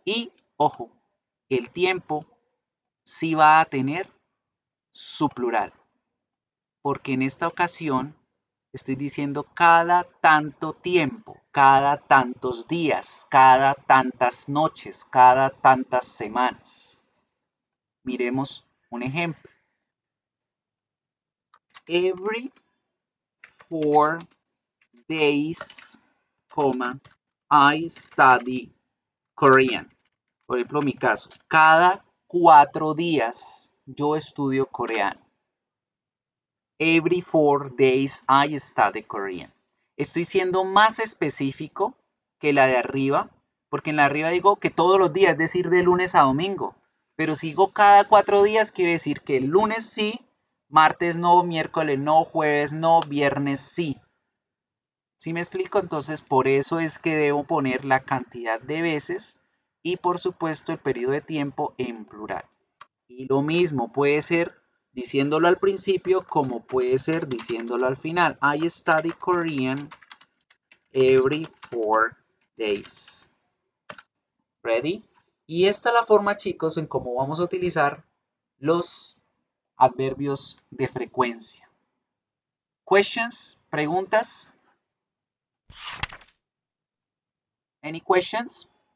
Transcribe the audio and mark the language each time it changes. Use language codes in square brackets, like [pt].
[es] Y, ojo, el tiempo sí va a tener su plural. Porque en esta ocasión estoy diciendo cada tanto tiempo, cada tantos días, cada tantas noches, cada tantas semanas. Miremos un ejemplo. [en] Every 4 days, I study Korean. [es] Por ejemplo, mi caso, cada 4 días yo estudio coreano. [en] Every 4 days I study Korean. [es] Estoy siendo más específico que la de arriba, porque en la de arriba digo que todos los días, es decir, de lunes a domingo. Pero si digo cada 4 días, quiere decir que el lunes sí, martes no, miércoles no, jueves no, viernes sí. ¿Sí me explico? Entonces, por eso es que debo poner la cantidad de veces y, por supuesto, el periodo de tiempo en plural. Y lo mismo puede ser diciéndolo al principio como puede ser diciéndolo al final. [en] I study Korean every 4 days. ¿Ready? [es] Y esta es la forma, chicos, en cómo vamos a utilizar los adverbios de frecuencia. Questions? ¿Preguntas? [en] Any questions?